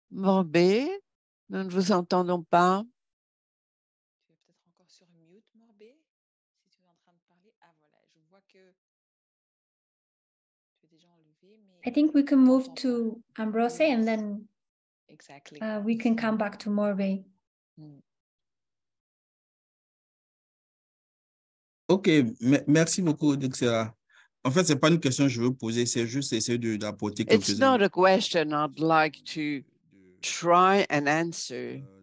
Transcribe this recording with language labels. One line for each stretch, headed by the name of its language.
French: Morbe, nous ne vous entendons pas. Tu es peut-être encore sur mute, Morbe, si tu es en train de parler. Ah voilà, je vois que tu es déjà enlevé, mais
English: I think we can move to Ambrose, yes. And then exactly. We can come back to Morbe.
French: Ok, merci beaucoup, Dixera. En fait, ce n'est pas une question que je veux poser, c'est juste essayer d'apporter quelques
English: It's not a question I'd like to try and answer.